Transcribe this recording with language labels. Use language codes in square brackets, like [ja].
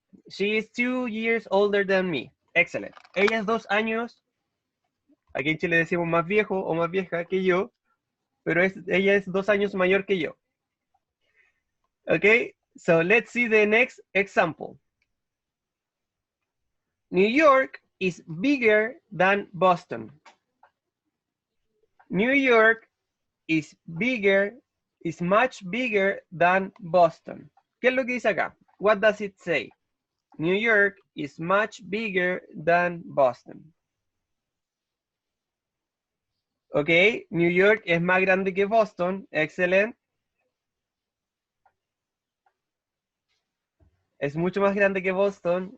[en] She is 2 years older than me. Excellent. [es] Ella es 2 años, aquí en Chile decimos más viejo o más vieja que yo, pero ella es 2 años mayor que yo. [en] Okay, so let's see the next example. New York is bigger than Boston. New York is much bigger than Boston. [es] ¿Qué es lo que dice acá? [en] What does it say? New York is much bigger than Boston. [es] Ok, New York es más grande que Boston. Excelente. Es mucho más grande que Boston.